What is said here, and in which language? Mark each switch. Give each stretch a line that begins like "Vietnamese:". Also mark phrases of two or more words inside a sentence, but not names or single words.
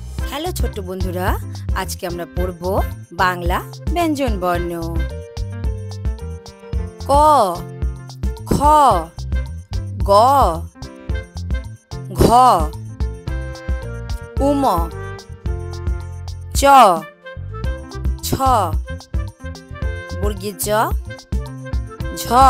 Bangla: হ্যালো ছোট্ট বন্ধুরা, আজকে আমরা পড়ব বাংলা ব্যঞ্জন বর্ণ। ক, খ, গ, ঘ, উম, চ, ছ, বর্গীয় জ, ঝ,